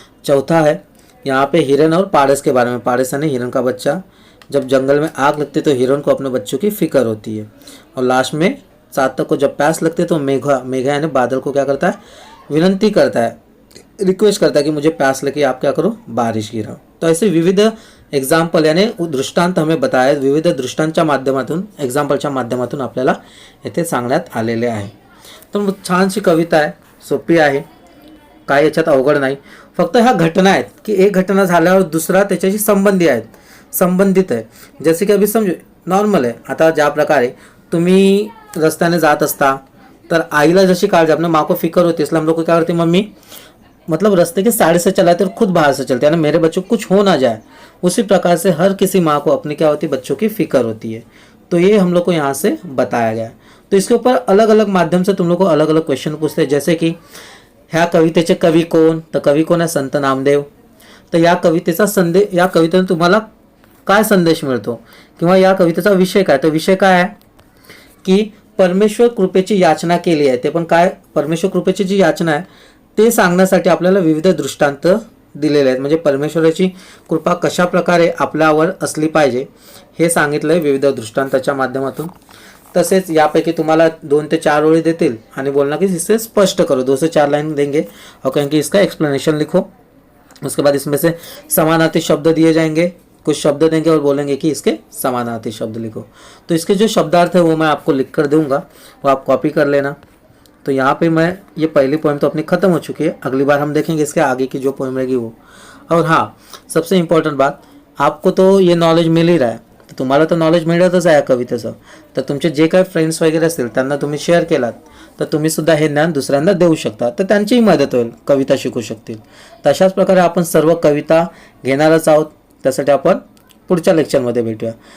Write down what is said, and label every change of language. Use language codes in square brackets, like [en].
[hi] चौथा है यहाँ पे हिरन और पारस के बारे में. पारस यानी हिरन का बच्चा. जब जंगल में आग लगती है तो हिरन को अपने बच्चों की फिक्र होती है. और लास्ट में चातक को जब प्यास लगती है तो मेघा यानी बादल को क्या करता है? विनंती करता है, रिक्वेस्ट करता है कि मुझे प्यास लगी, आप क्या करो? बारिश गिराओ. तो ऐसे विविध एक्झाम्पल यानी दृष्टांत हमें बताया, [mr] विविध दृष्टांच्या माध्यमातून, एक्झाम्पलच्या माध्यमातून आपल्याला येथे सांगण्यात आलेले आहे. तर छानशी कविता आहे, सोपी आहे, काय याच्यात अवघड नाही. फक्त ह्या घटना आहेत की एक घटना झाल्यावर दुसरा त्याच्याशी संबंधित आहे. जसे की अभी समजू नॉर्मल आहे. आता ज्या प्रकारे तुम्ही रस्त्याने जात असता तर आईला जशी काळजी, [hi] अपने माँ को फिक्र होती, इसलिए हम लोग को क्या करती है? मम्मी मतलब रास्ते के साइड से चलाते और खुद बाहर से चलते हैं ना, मेरे बच्चों को कुछ हो ना जाए. उसी प्रकार से हर किसी माँ को अपनी क्या होती है? बच्चों की फिक्र होती है. तो ये हम लोग को यहाँ से बताया गया. तो इसके ऊपर अलग अलग माध्यम से तुम लोग को अलग अलग क्वेश्चन पूछते हैं. [mr] जैसे कि ह्या कवितेचे कवी कोण? तर कवी कोण आहे? संत नामदेव. तर या कवितेचा या कवितेतून तुम्हाला काय संदेश मिळतो किंवा या कवितेचा विषय काय? तर विषय काय आहे की परमेश्वर कृपेची याचना केली आहे. ते पण काय? परमेश्वर कृपेची जी याचना आहे ते सांगण्यासाठी आपल्याला विविध दृष्टांत दिलेले आहेत. म्हणजे परमेश्वराची कृपा कशा प्रकारे आपल्यावर असली पाहिजे हे सांगितलंय विविध दृष्टांताच्या माध्यमातून. तसेच यापैकी तुम्हाला 2 ते 4 ओळी देतील आणि [hi] बोलना कि इससे स्पष्ट करो. 2 से 4 लाइन देंगे और कहेंगे इसका एक्सप्लेनेशन लिखो. उसके बाद इसमें से समानार्थी शब्द दिए जाएंगे, कुछ शब्द देंगे और बोलेंगे कि इसके समानार्थी शब्द लिखो. तो इसके जो शब्दार्थ है वो मैं आपको लिख कर दूंगा, वो आप कॉपी कर लेना. तो यहाँ पे मैं ये पहली पोएम तो अपनी ख़त्म हो चुकी है. अगली बार हम देखेंगे इसके आगे की जो पोएम रहेगी वो. और हाँ, सबसे इम्पॉर्टंट बात, आपको तो ये नॉलेज मिल ही रहा है, [mr] तर तुम्हाला तर नॉलेज मिळतच आहे कवितेचं. तर तुमचे जे काही फ्रेंड्स वगैरे असतील त्यांना तुम्ही शेअर केलात तर तुम्ही सुद्धा हे ज्ञान दुसऱ्यांना देऊ शकता, तर त्यांचीही मदत होईल, कविता शिकू शकतील. तशाच प्रकारे आपण सर्व कविता घेणारच आहोत. त्यासाठी आपण पुढच्या लेक्चरमध्ये भेटूया.